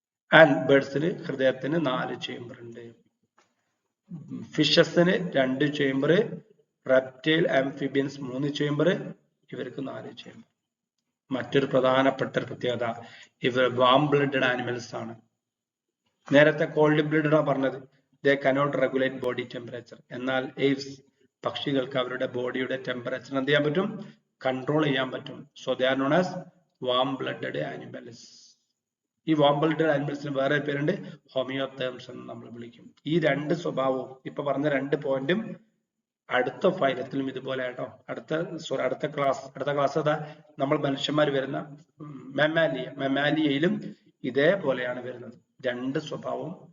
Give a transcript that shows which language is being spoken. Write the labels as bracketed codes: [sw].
[ml] And ബേർഡ്സിന് ഹൃദയത്തിന് 4 chamber ഉണ്ട്. ഫിഷസിന് 2 chamber, reptile amphibians 3 chamber, ഇവർക്ക് 4 ചേംബർ. മറ്റൊരു പ്രധാനപ്പെട്ട പ്രത്യേകത, ഇവർ വാം ബ്ലഡഡ് ആനിമൽസ് ആണ്. നേരത്തെ കോൾഡ് ബ്ലഡഡ് ആണ് പറഞ്ഞത്. [en] They cannot regulate body temperature. [ml] എന്നാൽ aves പക്ഷികൾക്ക് അവരുടെ ബോഡിയുടെ ടെമ്പറേച്ചർ എന്ത് ചെയ്യാൻ പറ്റും? കൺട്രോൾ ചെയ്യാൻ പറ്റും. [en] So they are known as warm blooded animals. [ml] ഈ വാം ബ്ലഡഡ് ആനിമൽസിന് വേറെ പേരുണ്ട്, ഹോമിയോതേംസ് എന്ന് നമ്മൾ വിളിക്കും. ഈ 2 സ്വഭാവവും ഇപ്പൊ പറഞ്ഞ 2 പോയിന്റും അടുത്ത ഫൈലത്തിലും ഇതുപോലെ കേട്ടോ. അടുത്ത ക്ലാസ് അതാ നമ്മൾ മനുഷ്യന്മാർ വരുന്ന മെമാലിയയിലും ഇതേപോലെയാണ് വരുന്നത്. 2 സ്വഭാവവും.